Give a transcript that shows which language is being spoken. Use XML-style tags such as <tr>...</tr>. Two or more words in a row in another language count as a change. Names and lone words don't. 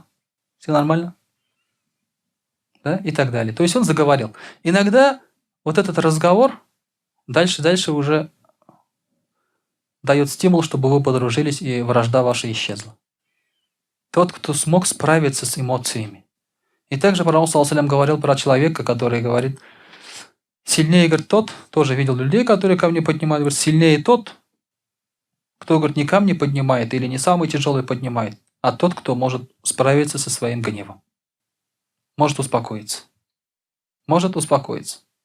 <ru>Все нормально? Да? И так далее. То есть он заговорил. Иногда вот этот разговор дальше уже дает стимул, чтобы вы подружились, и вражда ваша исчезла. Тот, кто смог справиться с эмоциями. И также пророк,</ru> <ar>صلى الله عليه وسلم,</ar> <ru>говорил про человека, который говорит: сильнее, говорит, тот, тоже видел людей, которые ко мне поднимают, говорит, сильнее тот, кто, говорит, не камни поднимает или не самый тяжелый поднимает, а тот, кто может справиться со своим гневом. Может успокоиться. Может успокоиться.</ru>